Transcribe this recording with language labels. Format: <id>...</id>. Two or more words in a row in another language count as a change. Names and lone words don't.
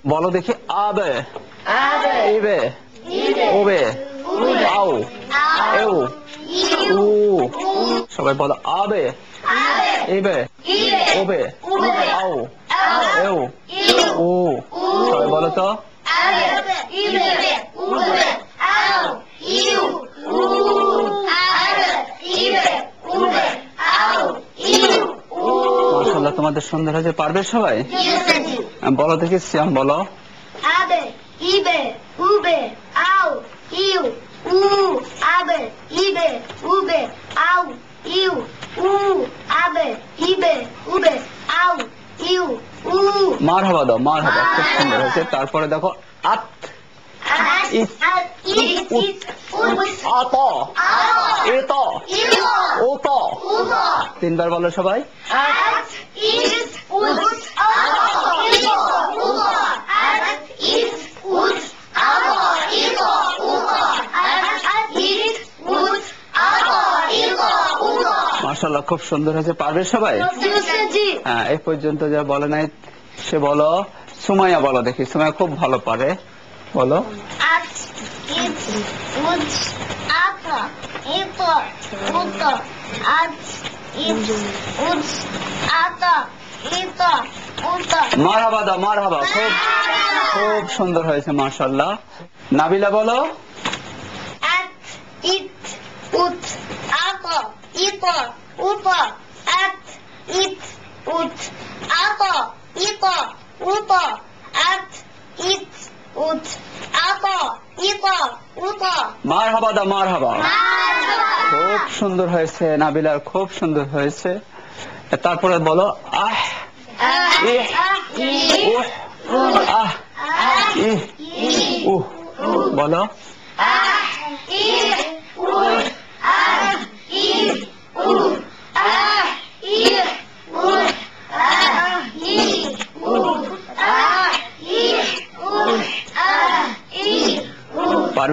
<bn>বলো দেখি আবে Abe. ইবে Ibe. ওবে Ube. আও Au. এও Iu. উ U. সবাই বলো আবে Abe. ইবে Ibe. ওবে Ube. আও Au. এও Iu. উ সবাই বলো তো Abe. Ibe. Ube. Au. Iu. U. Abe. Ibe. Ube. Au. Iu. U. মাশাআল্লাহ তোমাদের সুন্দর হয়েছে পারবে সবাই</bn> <en>Yes, Auntie.</en> <bn>বলো দেখি সিয়াম বলো Abe, ibe, ube, au, iu, abe, ibe, ube, au, iu, abe, ibe, ube, au, iu, মারহাবা দাও মারহাবা খুব সুন্দর হয়েছে তারপরে দেখো আত at, It. at, it, আত এত ওত তিনবার বলো সবাই at, it, মাশাআল্লাহ খুব সুন্দর হয়েছে পারবে সবাই হ্যাঁ এই পর্যন্ত যা বলে নাই সে বলো সুমাইয়া বলো দেখি সুমাইয়া খুব ভালো পারে বলো at, it, ut, ata, ito, uto, at, it, ut, ata, ito, uto. মারহাবা দাও মারহাবা খুব খুব সুন্দর হয়েছে মাশাআল্লাহ নাবিলা বলো At, it, ut, ata, ito, uto, at, it, ut, ata, ito, uto, at, it, ut, ata, ito, uto. মারহাবা দাও মারহাবা খুব সুন্দর হয়েছে নাবিলার খুব সুন্দর হয়েছে তারপরে বলো আহ ইহ উহ আহ ইহ উহ বলো পারবে</bn>